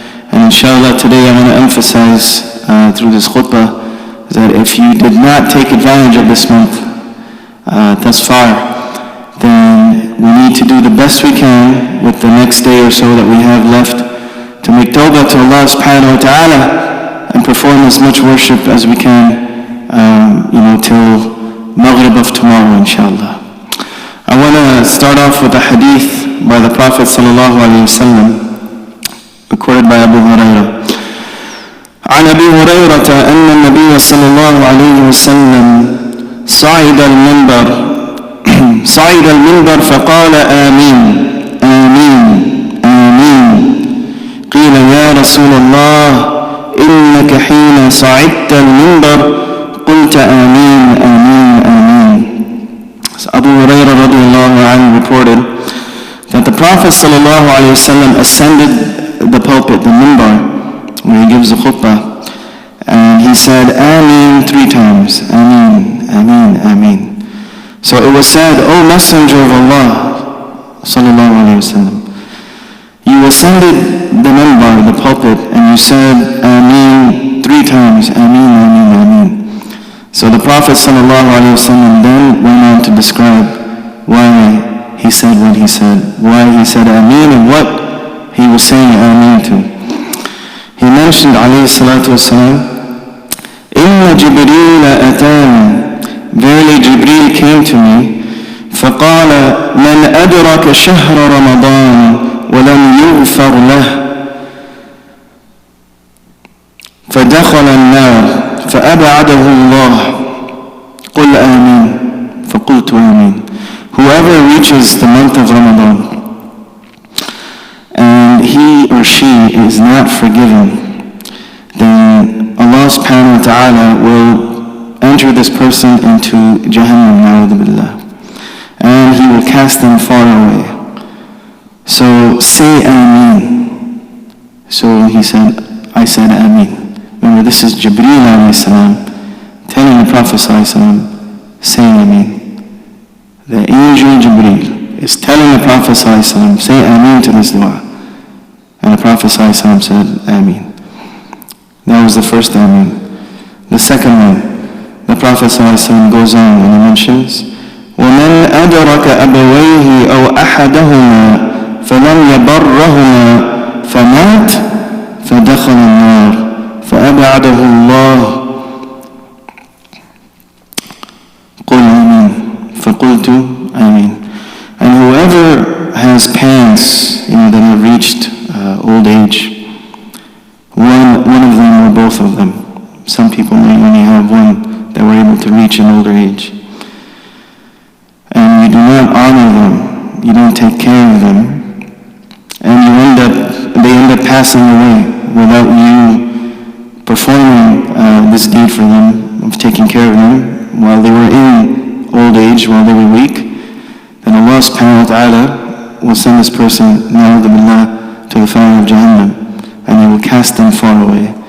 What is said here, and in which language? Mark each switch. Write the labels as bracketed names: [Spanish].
[English] And inshallah, today I want to emphasize through this khutbah that if you did not take advantage of this month thus far, then we need to do the best we can with the next day or so that we have left to make tawbah to Allah subhanahu wa ta'ala and perform as much worship as we can, till Maghrib of tomorrow, inshallah. I want to start off with a hadith by the Prophet sallallahu alayhi wa sallam, recorded by Abu Hurairah. [Arabic] عن أبي هريرة أن النبي صلى الله عليه وسلم صعد المنبر صعد المنبر فقال آمين آمين آمين. قيل يا رسول الله إنك حين صعدت المنبر قلت آمين آمين آمين. [English] So Abu Hurairah radiallahu anhu reported that the Prophet sallallahu alayhi wa sallam ascended the pulpit, the minbar, where he gives the khutbah, and he said Ameen 3 times. Ameen, Ameen, Ameen. So it was said, O Messenger of Allah sallallahu alayhi wa sallam, you ascended the minbar, the pulpit, and you said Ameen 3 times. Ameen, Ameen, Ameen. So the Prophet sallallahu alayhi wa sallam then went on to describe why he said what he said, why he said Ameen, and what he was saying Ameen to. He mentioned alayhi salatu wasalam, Inna Jibreel atani, verily Jibreel came to me, [Arabic] فقال من أدرك شهر رمضان ولم يغفر له فدخل النار فأبعده الله قل آمين فقلت آمين. [English] Whoever reaches the month of Ramadan and he or she is not forgiven, then Allah subhanahu wa ta'ala will enter this person into Jahannam, na'udhu billah, and he will cast them far away. So say Ameen. So he said, I said Ameen. Remember, this is Jibreel alayhi salam telling the Prophet sallallahu alayhi wa sallam, say Ameen. The angel Jibreel is telling the Prophet ﷺ, say Ameen to this dua. And the Prophet ﷺ said, Ameen. That was the first Ameen. The second one, the Prophet ﷺ goes on and he mentions, [Arabic] وَمَنْ أَدْرَكَ أَبَوَيْهِ أَوْ أَحَدَهُمَا فَلَمْ يَبَرَّهُمَا فَمَاتْ فَدَخَلَ النَّارِ فَأَبْعَدَهُ اللَّهُ قُلْ آمين فَقُلْتُ آمين. [English] And whoever has parents that have reached old age, one of them or both of them, some people may only have one that were able to reach an older age, and you do not honor them, you don't take care of them, and they end up passing away without you performing this deed for them, of taking care of them while they were in old age, while they were weak, then Allah subhanahu wa ta'ala will send this person, na'udhu billah, to the fire of Jahannam, and he will cast them far away.